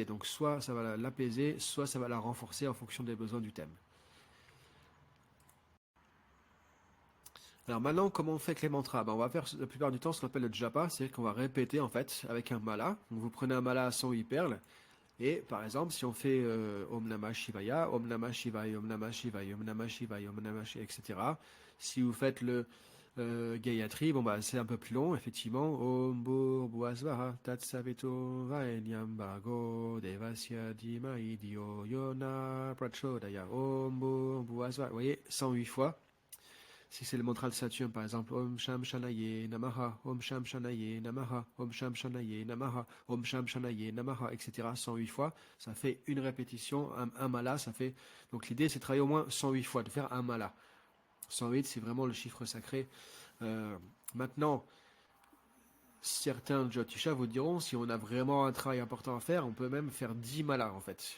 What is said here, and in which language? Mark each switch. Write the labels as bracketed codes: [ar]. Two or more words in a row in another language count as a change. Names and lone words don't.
[fr] Donc soit ça va l'apaiser, soit ça va la renforcer en fonction des besoins du thème. Alors maintenant, comment on fait avec les mantras? On va faire la plupart du temps ce qu'on appelle le japa, c'est-à-dire qu'on va répéter en fait avec un mala. Donc vous prenez un mala à 108 perles. Et par exemple, si on fait [sa] Om Namah Shivaya, Om Namah Shivaya, Om Namah Shivaya, Om Namah Shivaya, Om Namah Shivaya, [fr] etc. Si vous faites le Gayatri, c'est un peu plus long, effectivement. [sa] Om Bhurvasvaha Tatsaveto Vaenyam Bhargo Devasya Dhimai Dhyo Yona Prachodaya Om Bhurvasvaha. [fr] Vous voyez, 108 fois. Si c'est le mantra de Saturne, par exemple, [sa] Om Sham Shanaye Namaha, Om Sham Shanaye Namaha, Om Sham Shanaye Namaha, Om Sham Shanaye Namaha, [fr] etc. 108 fois, ça fait une répétition, un mala, ça fait. Donc l'idée, c'est de travailler au moins 108 fois, de faire un mala. 108, c'est vraiment le chiffre sacré. Maintenant, certains Jyotisha vous diront, si on a vraiment un travail important à faire, on peut même faire 10 malas en fait.